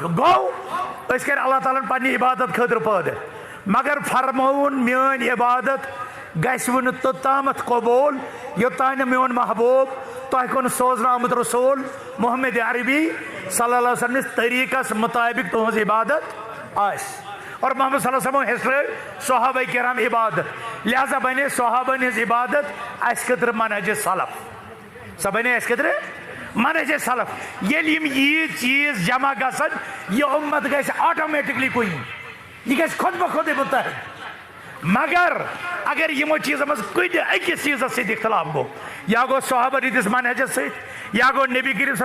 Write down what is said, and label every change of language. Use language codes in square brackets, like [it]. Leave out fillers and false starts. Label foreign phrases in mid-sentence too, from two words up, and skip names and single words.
[ks] گوٚو أسۍ کَرِ اللہ تعالیٰ ہن پننہِ عبادت خٲطرٕ پٲدٕ مگر فرمووُن میٲنۍ عبادت گژھوٕ نہٕ توٚتامتھ قبوٗل یوٚتانۍ نہٕ میون محبوٗب تۄہہِ کُن سوزنہٕ آمُت رسوٗل محمد عربی [ar] صلی اللہ علیہ وسلمِس [ks] طریٖقس مُطٲبِق تُہنٛز عبادت آسہِ اور محمد [ar] صلی اللہ علیہ وسلم [ks] ہیٚچھنٲو صحابہ کرام عبادت لہذا بنے صحابن ہٕنٛز عبادت اَسہِ خٲطرٕ منہج سلف سۄ بنے اَسہِ خٲطرٕ منہج سلف ییٚلہِ یِم ییٖتۍ چیٖز جمع گژھن یہِ اُمت گژھِ آٹومیٹکلی کُنہِ یہِ گژھِ خۄد بخۄدٕے مُتحد مگر اگر یِمو چیٖزو منٛز کُنہِ أکِس چیٖزس سۭتۍ اختلاف گوٚو یا گوٚو صحابن ہٕنٛدِس منہجس سۭتۍ یا گوٚو نبی کریم صلی